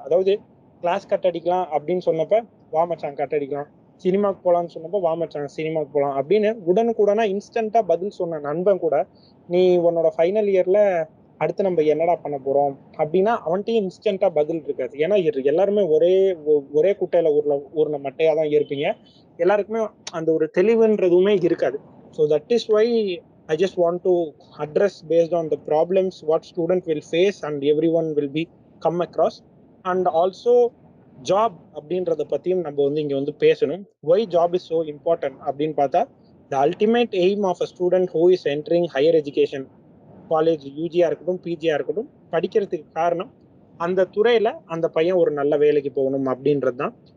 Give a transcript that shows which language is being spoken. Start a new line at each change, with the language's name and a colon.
Tamil: அதாவது class cut அடிக்கலாம் அப்படின்னு சொன்னப்ப வா மச்சான் கட் அடிக்கலாம், சினிமாக்கு போகலான்னு சொன்னப்போ வா மச்சான் சினிமாக்கு போகலாம் அப்படின்னு உடனுக்குடனா இன்ஸ்டன்டா பதில் சொன்ன நண்பன் கூட நீ உன்னோட ஃபைனல் இயர்ல அடுத்து நம்ம என்னடா பண்ண போறோம் அப்படின்னா அவன்கிட்டயும் இன்ஸ்டன்டா பதில் இருக்காது. ஏன்னா எல்லாருமே ஒரே குட்டையில ஊர்ன மட்டையா தான் இருப்பீங்க. எல்லாருக்குமே அந்த ஒரு தெளிவுன்றதுமே இருக்காது.
English: So that is why I just want to address based on the problems what student will face and everyone will be come across. And also
Tamil: job அப்படின்றத பத்தியும் நம்ம வந்து இங்க வந்து பேசணும்.
English: Why job is so important
Tamil: அப்படின்னு பார்த்தா,
English: the ultimate aim of a student who is entering higher education,
Tamil: college யூஜியா இருக்கட்டும் பிஜியா இருக்கட்டும், படிக்கிறதுக்கு காரணம் அந்த துறையில அந்த பையன் ஒரு நல்ல வேலைக்கு போகணும் அப்படின்றது தான்.